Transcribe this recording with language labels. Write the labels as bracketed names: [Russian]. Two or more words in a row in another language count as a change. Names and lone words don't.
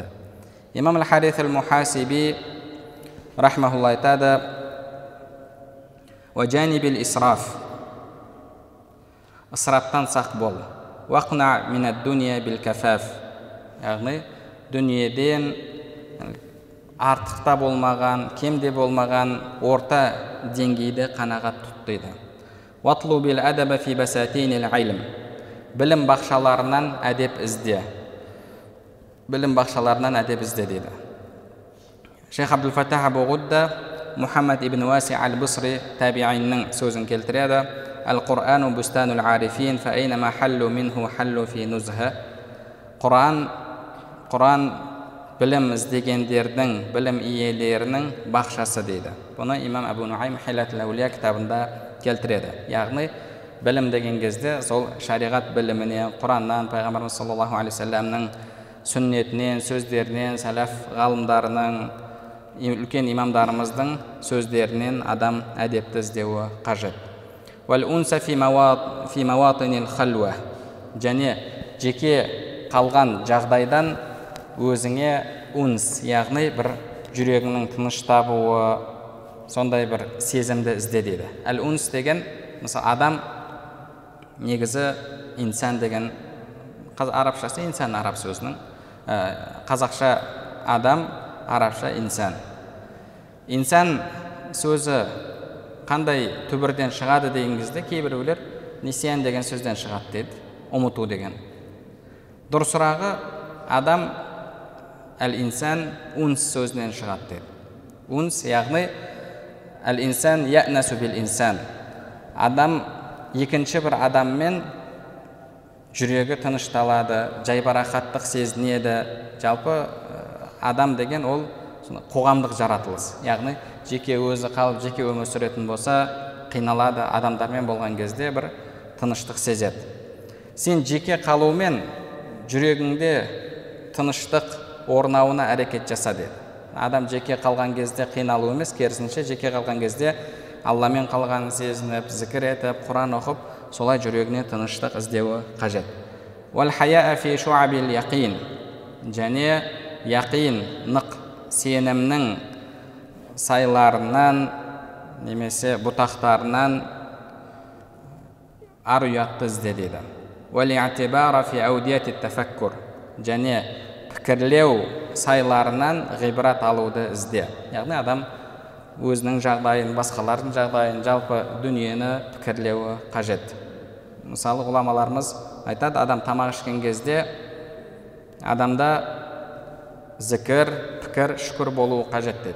[Kazakh] Имам Ал-Харис Ал-Мухасиби рахмахуллах айтады: [Arabic] "وَجَانِبِ الْإِسْرَافَ", [Kazakh] ысыраптан сақ бол. [Arabic] "وَاقْنَعْ مِنَ الدُّنْيَا بِالْكَفَافِ", [Kazakh] яғни дүниеден артықта болмаған, кемде болмаған орта деңгейде қанағат тұт дейді. [Arabic] "وَاطْلُبِ الْأَدَبَ فِي بَسَاتِينِ الْعِلْمِ", [Kazakh] білім бақшаларынан әдеп ізде. Білім бақшаларынан әдеп ізде дейді. Шейх Абдул Фаттах Абу Ғудда Мухаммад ибн Васи Ал-Бусри табииннің сөзін келтіреді: [Arabic] "الْقُرْآنُ بُسْتَانُ الْعَارِفِينَ فَأَيْنَمَا حَلُّوا مِنْهُ حَلُّوا فِي نُزْهَةٍ". [Kazakh] Құран білім іздегендердің, білім иелерінің бақшасы дейді. Бұны имам Абу Нуайм Хилятул Аулия кітабында келтіреді. Яғни білім деген кезде сол шариғат білімінен, Құраннан, Пайғамбарымыз [Arabic] صَلَّى اللَّهُ عَلَيْهِ وَسَلَّمَ [Kazakh] сүннетінен, сөздерінен, сәләф ғалымдарының үлкен имамдарымыздың сөздерінен адам әдепті іздеуі қажет. [Arabic] وَالْأُنْسَ فِي مَوَاطِنِ الْخَلْوَةِ, [Kazakh] және жеке қалған жағдайдан өзіңе унс, яғни бір жүрегіңнің тыныш табуы, сондай бір сезімді ізде дейді. Әл унс деген, мысалы, адам негізі инсан деген, арабшасы инсан араб сөзінің, қазақша адам, арабша инсан. Инсан сөзі қандай түбірден шығады деген кезде кейбіреулер нисиян деген сөзден шығады дейді, ұмыту деген. Дұрысырағы адам әл-инсан унс сөзінен шығады дейді. [Arabic] Унс, яғни الْإِنْسَانُ يَأْنَسُ بِالْإِنْسَانِ. [Kazakh] Адам екінші бір адаммен жүрегі тынышталады, жайбарақаттық сезінеді. Жалпы адам деген ол қоғамдық жаратылыс. Яғни жеке өзі қалып, жеке өмір сүретін болса, қиналады, адамдармен болған кезде бір тыныштық сезеді. Сен жеке қалумен жүрегіңде тыныштық орнауына әрекет жаса деді. Адам жеке қалған кезде қиналу емес, керісінше жеке қалған кезде Алламен қалғанын сезініп, зікір етіп, Құран оқып, солай жүрегіне тыныштық іздеуі қажет. [Arabic] وَالْحَيَاءَ فِي شُعَبِ الْيَقِينِ, [Kazakh] және яқин, нық сенімнің сайларынан немесе бұтақтарынан ар ұятты ізде дейді. [Arabic] وَالِاعْتِبَارَ فِي أَوْدِيَةِ التَّفَكُّرِ, [Kazakh] және пікірлеу сайларынан ғибрат алуды ізде. Яғни адам өзінің жағдайын, басқалардың жағдайын, жалпы дүниені пікірлеуі қажет. Мысалы, ғұламаларымыз айтады, адам тамақ ішкен кезде адамда зікір, пікір, шүкір болуы қажет дейді.